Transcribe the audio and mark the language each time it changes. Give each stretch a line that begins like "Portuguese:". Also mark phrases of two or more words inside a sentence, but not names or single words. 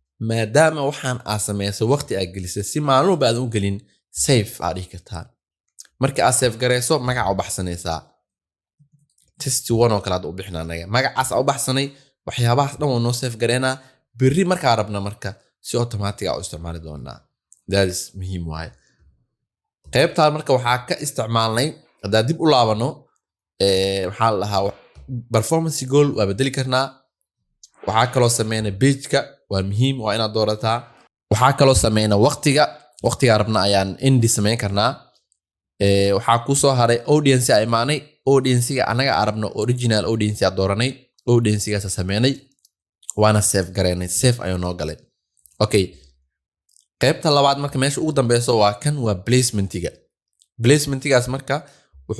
Somali: maadaama waxaan aad samayso waqti aad gelisay si maalmo baad u gelin save aad dhihi kartaa marka aad save gareyso magaca u baxsanaysaa test1 oo kale aad u bixinaa anaga magacaas u baxsanay waxyaabahaas dhan waa noo save gareynaa berri markaa rabna marka si automatic ah u isticmaali doonaa
English: that is
Somali: muhiim waaye qaybtaan marka waxaa ka isticmaalnay hadaa dib u laabano waxaa la dhahaa
English: performance goal
Somali: waa bedeli karnaa waxaa kaloo sameynaa pageka waa muhiim waa inaad doorataa waxaa kaloo sameynaa waqtiga rabna ayaan indi sameyn karnaa waxaa ku soo haray audience ay imaanay audience-ga anaga arabno
English: original audience
Somali: aad dooranay audience-gaas sameynay waana save gareynay save ayuu noo galay okay qaybta labaad marka meesha ugu dambeyso waa kan waa placementigaas marka wuxuu